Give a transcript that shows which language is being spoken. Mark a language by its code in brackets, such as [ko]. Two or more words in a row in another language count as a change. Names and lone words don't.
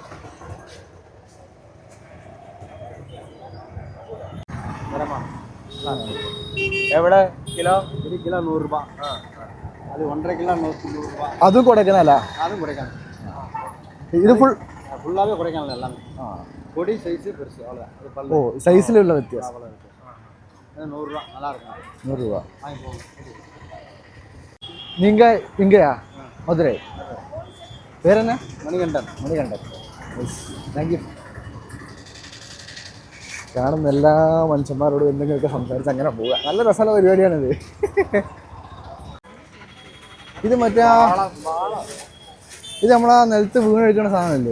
[ml] എവിടെ കിലോ? 1 കിലോ 100 രൂപ. അത് 1.5 കിലോ 100 രൂപ. അതും കൊടൈക്കനാലാ? അതും കൊടൈക്കനാൽ. ഇത് [ta] ഫുള്ളാவே கொடைக்கானல் எல்லாமே. பொடி சைஸ் பெருசு அவ்வளவுதான். ஓ, சைஸ்ல உள்ள வித்தியாசம். அவ்வளவு. 100 ரூபா நல்லா இருக்கும். 100 ரூபா. வாங்கி போங்க. நீங்க இங்கயா? மதுரை. வேற என்ன? [ml] മണികണ്ഠൻ. മണികണ്ഠൻ. [en] thank you. [ml] കാണുന്ന എല്ലാ മനുഷ്യന്മാരോടും എന്തെങ്കിലുമൊക്കെ സംസാരിച്ച് അങ്ങനെ പോവുക. നല്ല രസമുള്ള പരിപാടിയാണിത്. ഇത് മറ്റേ ഇത് നമ്മളാ നിലത്ത് വീണ് കഴിക്കുന്ന സാധനമല്ലേ?